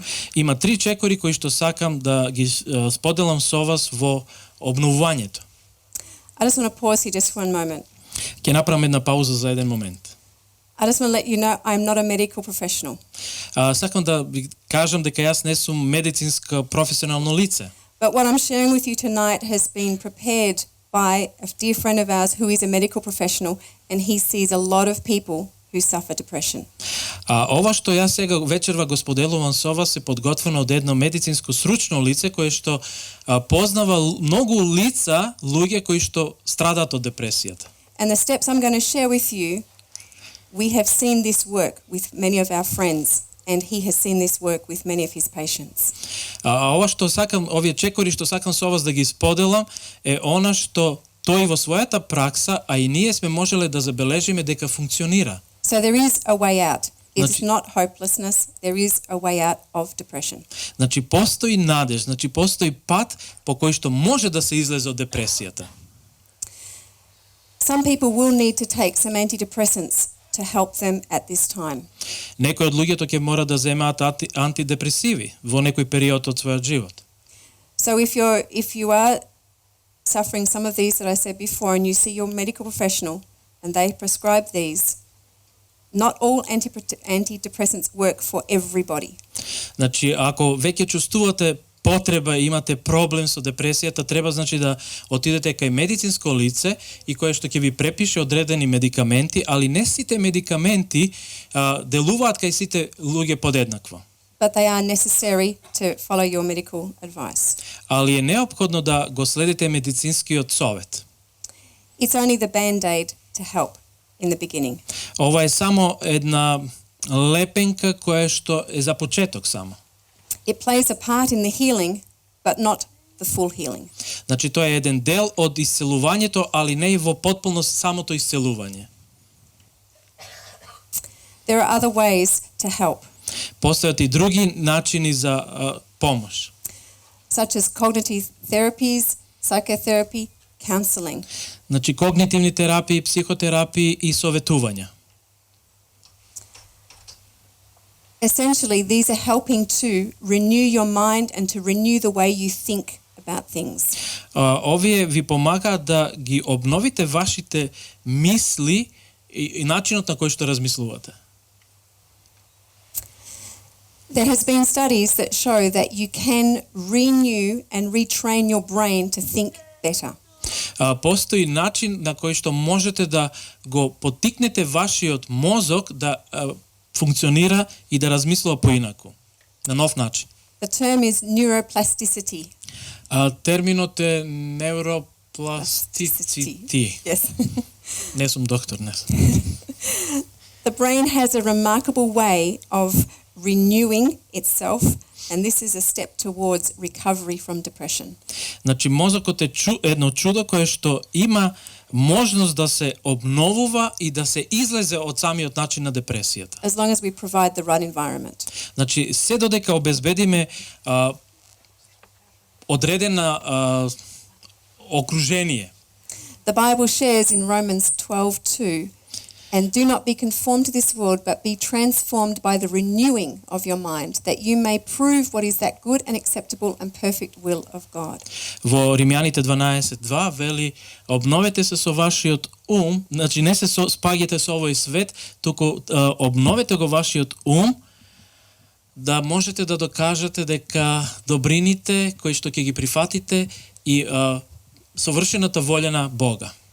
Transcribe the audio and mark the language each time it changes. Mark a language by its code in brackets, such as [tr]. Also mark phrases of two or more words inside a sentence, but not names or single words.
[mk] Има 3 чекори кои што сакам да ги споделам со вас во обновувањето. [en] I just want to pause here just for one moment. [mk] Ќе направам една пауза за еден момент. [en] I just want to let you know I'm not a medical professional. [mk] Сакам да ви кажам дека јас не сум медицинско професионално лице. [en] But what I'm sharing with you tonight has been prepared by a dear friend of ours who is a medical professional, and he sees a lot of people who suffer depression. [mk] Ова што јас сега вечерва го споделувам со вас е подготвено од едно медицинско сручно лице кое што познава многу лица, луѓе кои што страдаат од депресијата. [en] And the steps I'm going to share with you, we have seen this work with many of our friends, and he has seen this work with many of his patients. [mk] Ова што сакам, овие чекори што сакам со вас да ги споделам е она што тој во својата пракса, а и ние сме можеле да забележиме дека функционира. [en] So there is a way out. It's not hopelessness. There is a way out of depression. [mk] Значи постои надеж, значи постои пат по кој што може да се излезе од депресијата. [en] Some people will need to take some antidepressants to help them at this time. [mk] Некои од луѓето ќе мора да земаат антидепресиви во некој период од својот живот. [en] So if you are suffering some of these that I said before, and you see your medical professional and they prescribe these, not all antidepressants work for everybody. [mk] Значи, ако веќе чувствувате потреба, имате проблем со депресијата, треба значи да отидете кај медицинско лице и кое што ќе ви препише одредени медикаменти, али не сите медикаменти делуваат кај сите луѓе подеднакво. [en] But they are necessary to follow your medical advice. [mk] Али е неопходно да го следите медицинскиот совет. [en] It's only the band-aid to help in the beginning. [mk] Ова е само една лепенка која што е за почеток само. [en] It plays a part in the healing, but not the full healing. [mk] Значи тоа е еден дел од исцелувањето, али не и во потполност самото исцелување. [en] There are other ways to help. [mk] Постојат и други начини за помош. [en] Such as cognitive therapies, psychotherapy, counseling. [mk] Значи когнитивни терапии, психотерапии и советувања. [en] Essentially, these are helping to renew your mind and to renew the way you think about things. [mk] Овие ви помагаат да ги обновите вашите мисли и начинот на кој што размислувате. [en] There has been studies that show that you can renew and retrain your brain to think better. [mk] Постои начин на кој што можете да го поттикнете вашиот мозок да функционира и да размислува поинаку, на нов начин. [en] The term is neuroplasticity. [mk] Терминот е neuroplasticity. [en] Yes. [mk] Не сум доктор, не. [en] The brain has a remarkable way of renewing itself, and this is a step towards recovery from depression. [mk] Значи мозокот е едно чудо кое што има можност да се обновува и да се излезе од самиот начин на депресијата. [en] As long as we provide the right environment. [mk] Значи се додека обезбедиме одредена окружение. [en] The Bible shares in Romans 12:2, and do not be conformed to this world, but be transformed by the renewing of your mind, that you may prove what is that good and acceptable and perfect will of God. [mk] Во Римјаните 12:2 вели: обновете се со вашиот ум, значи не се спаѓате со овој свет, туку обновете го вашиот ум, да можете да докажете дека добрините кои што ќе ги прифатите и совршената волја на Бога.